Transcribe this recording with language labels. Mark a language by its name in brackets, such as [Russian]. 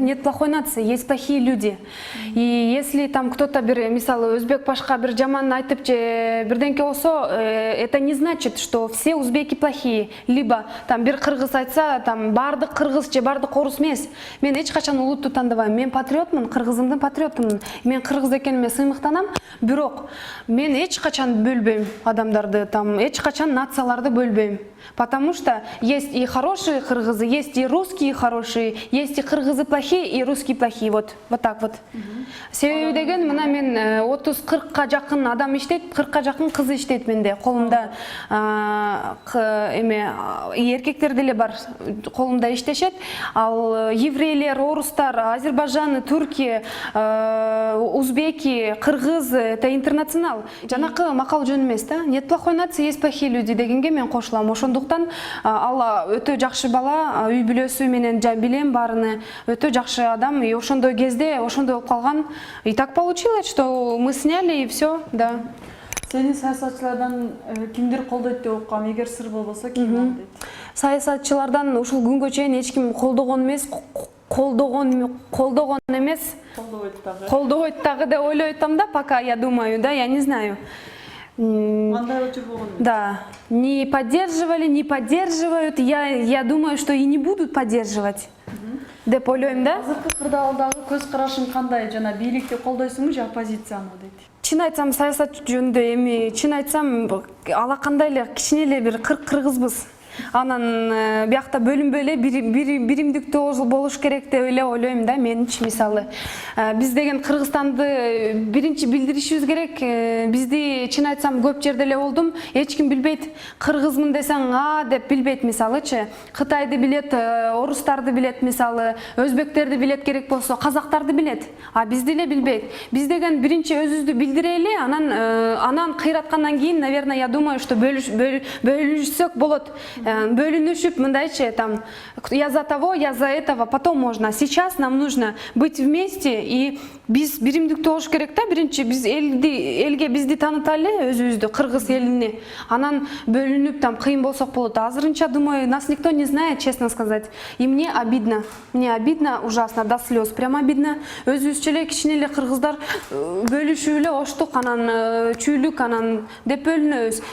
[Russian] Нет плохой нации, есть плохие люди. И если там кто-то [Kyrgyz] бир, мисалы, өзбек башка бир жаман айтып же бирденке болсо, [Russian] это не значит, что все узбеки плохие. Либо там [Kyrgyz] бир кыргыз айтса, там бардык кыргыз же бардык орус эмес. Мен эч качан улутту тандабайм. Мен патриотмун, кыргызымдын патриотумун. Мен кыргыз экениме сыймыктанам. Бирок мен эч качан бөлбөйм адамдарды, там эч качан нацияларды бөлбөйм. [Russian] Потому что есть и хорошие кыргызы, есть и русские хорошие, есть и кыргызы плохие, и русские плохие. Вот так вот. [Kyrgyz] Себеби деген мына мен 30-40ка жакын адам иштейт, 40ка жакын кыз иштейт менде. Колумда эме эркектер деле бар, колумда иштешет. Ал еврейлер, орустар, Азербайджан, Туркия, узбеки, кыргыз, [Russian] это интернационал. [Kyrgyz] Жанакы макал жөн эмес да. [Russian] Нет плохой нации, есть плохие люди [Kyrgyz] дегенге мен кошулам. Ошондуктан ал өтө жакшы бала, үй бүлөсү менен билем баарыны, өтө жакшы адам. И ошондой кезде ошондой болуп калган. [Russian] И так получилось, что мы сняли и все, да. [Kyrgyz] Сени саясатчылардан кимдир колдойт деп окугам. Эгер сыр болбосо ким дейт? Саясатчылардан ушул күнгө чейин эч ким колдогон эмес, колдогон эмес, колдобойт дагы деп ойлойт атам да, [Russian] пока я думаю, да, я не знаю. [Kyrgyz] Мындай очур болгон. [Russian] Да, не поддерживали, не поддерживают. Я думаю, что и не будут поддерживать. [Kyrgyz] Деп ойлойм да. Азыркы кырдаалдагы көз карашың кандай? Жана бийликти колдойсуңбу же оппозицияны дейт. Чын айтсам, саясат жөнүндө эми чын айтсам, алакандай эле кичине эле бир кыргызбыз. Анан биякта бөлүнбөй эле биримдиктүү болуш керек деп эле ойлойм да, менчи мисалы. Биз деген Кыргызстанды биринчи билдиришибиз керек. Бизди чын айтсам көп жерде эле болдум. Эч ким билбейт. Кыргызмын десең деп билбейт мисалычы. Кытайды билет, орустарды билет мисалы, өзбектерди билет керек болсо, казактарды билет. А бизди эле билбейт. Биз деген биринчи өзүбүздү билдирели, анан кыйраткандан кийин, [Russian] наверное, я думаю, что [Kyrgyz] бөлүшсөк болот. Бөлүнүшүп мындайчы, [Russian] там, я за того, я за этого, потом можно. Сейчас нам нужно быть вместе, и [Kyrgyz] биз биримдиктүү болуш керек да, биринчи биз элге бизди тааныталы, өзүбүздү, кыргыз элине. Анан бөлүнүп там кыйын болсок болот. [Russian] Азырынча, думаю, нас никто не знает, честно сказать. И мне обидно. Мне обидно, ужасно, до слез, прям обидно. [Kyrgyz] Өзүбүзчө эле кичине эле кыргыздар бөлүшүп эле оштук, анан чүйлүк, анан деп бөлүнөбүз.